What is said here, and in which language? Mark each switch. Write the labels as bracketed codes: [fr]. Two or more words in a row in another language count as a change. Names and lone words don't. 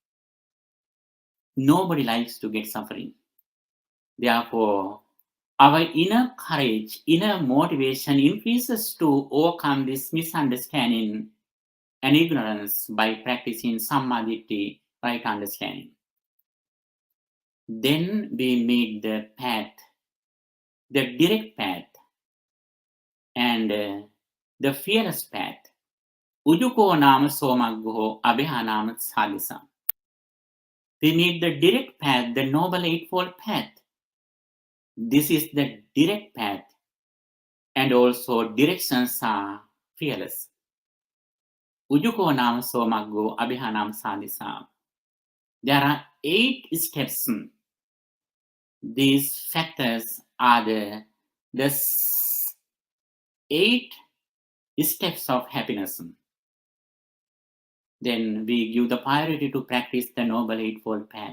[en] Nobody likes to get suffering. Therefore, our inner courage, inner motivation increases to overcome this misunderstanding and ignorance by practicing Sammaditthi, right understanding. Then we meet the path, the direct path, and the fearless path. [pi] Ujuko nama somaggo abhihanam sadhisa. [en] We meet the direct path, the noble eightfold path. This is the direct path and also directions are fearless. [pi] Ujuko nam somago abhihanam sadisa. [en] There are 8 steps. These factors are the 8 steps of happiness. Then we give the priority to practice the Noble Eightfold Path.